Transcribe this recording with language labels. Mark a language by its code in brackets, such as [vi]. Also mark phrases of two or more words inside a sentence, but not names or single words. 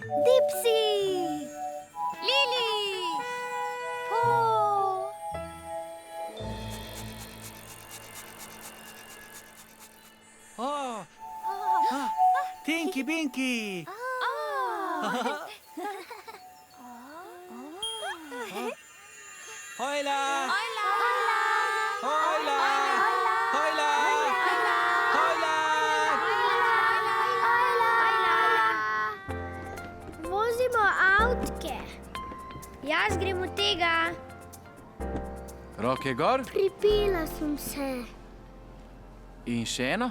[es] Dipsy! Lily! Po! Oh! Tinky Winky! Hola! Hola! Hola! Hola! [sl] Vozimo avtke. Jaz grem od tega. Roke gor Pripela sem se. in še eno.